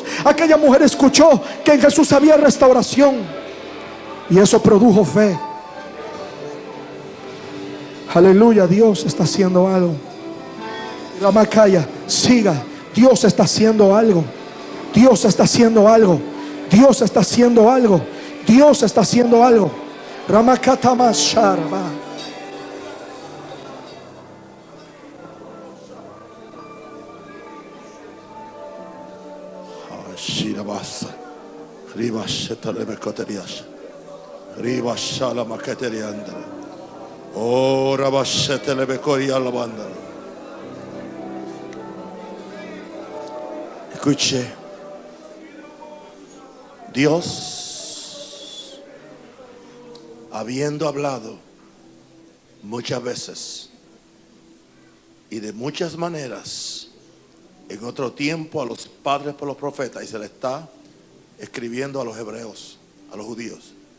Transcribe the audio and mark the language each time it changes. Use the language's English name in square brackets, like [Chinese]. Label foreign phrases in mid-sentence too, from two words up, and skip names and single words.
[Spanish] Aquella mujer escuchó que en Jesús había restauración, y eso produjo fe. Aleluya, Dios está haciendo algo. La Macaya, siga. Dios está haciendo algo. Dios está haciendo algo. Dios está haciendo algo. Dios está haciendo algo. Ramakatama Sharba. Shirabasa. Riba Shetale Mekoterias. Riba Shala Maketeriandra. Oh, Rabashetele Bekoria Lavanda. Escuche, Dios, habiendo hablado muchas veces y de muchas maneras en otro tiempo a los padres por los profetas, y se le está escribiendo a los hebreos, a los judíos.